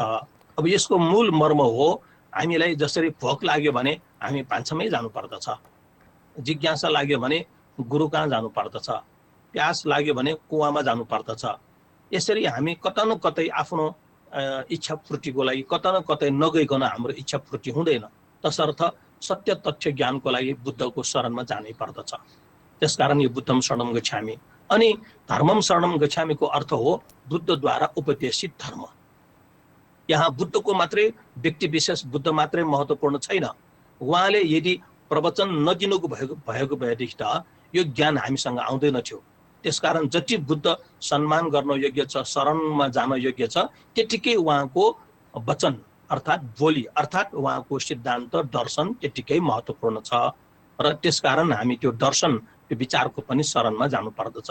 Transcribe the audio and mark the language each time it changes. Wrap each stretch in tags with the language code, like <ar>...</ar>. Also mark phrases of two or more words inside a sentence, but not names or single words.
<ne>अब यसको मूल मर्म हो, हामीलाई जसरी भोक लाग्यो भने हामी भान्सामै जानु पर्दछ, जिज्ञासा लाग्यो भने गुरु कहाँ जानु पर्दछ, प्यास लाग्यो भने कुवामा जानु पर्दछ। यसरी हामी कता न कतै आफ्नो इच्छा पूर्तिको लागि कता न कतै नगइकन हाम्रो इच्छा पूर्ति हुँदैन। तसर्थ सत्य तथ्य ज्ञानको लागि बुद्धको शरणमा जानै पर्दछ। त्यसकारण यो</ne> <sa>बुद्धम शरणम गच्छामि।</sa> <ne>अनि</ne> <sa>धर्मम शरणम गच्छामिको</sa> <ne>अर्थ हो बुद्धद्वारा उपदेशित धर्म। यहाँ बुद्धको मात्रै व्यक्ति विशेष बुद्ध मात्रै महत्त्वपूर्ण छैन। उहाँले यदि प्रवचन नदिनुको भएको भएदेखि त यो ज्ञान हामीसँग आउँदैन थियो। त्यसकारण जति बुद्ध सम्मान गर्न योग्य छ, शरणमा जान योग्य छ, त्यतिकै उहाँको वचन अर्थात् बोली अर्थात् उहाँको सिद्धान्त दर्शन त्यतिकै महत्त्वपूर्ण छ र त्यसकारण हामी त्यो दर्शन त्यो विचारको पनि शरणमा जानु पर्दछ।</ne>